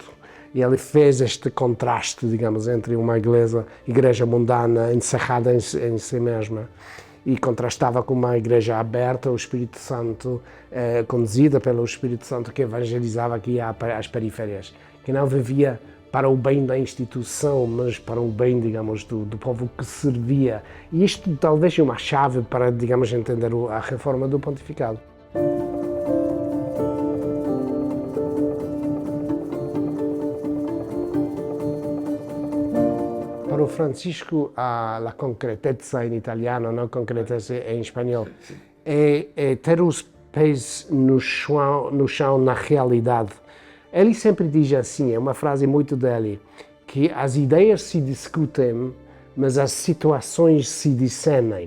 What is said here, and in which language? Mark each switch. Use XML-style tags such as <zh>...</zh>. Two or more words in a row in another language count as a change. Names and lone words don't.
<pt>E ele fez este contraste, digamos, entre uma igreja mundana, encerrada em si mesma, e contrastava com uma igreja aberta ao Espírito Santo, conduzida pelo Espírito Santo, que evangelizava aqui às periférias, que não vivia para o bem da instituição, mas para o bem, digamos, do povo que servia. E isto talvez é uma chave para, digamos, entender a reforma do pontificado. Para o Francisco,</pt> <it>la concretezza in italiano,</it> <pt>não concretezza em espanhol, é ter os pés no chão, na realidade. Ele sempre diz assim, é uma frase muito dele, que as ideias se discutem, mas as situações se discernem.</pt>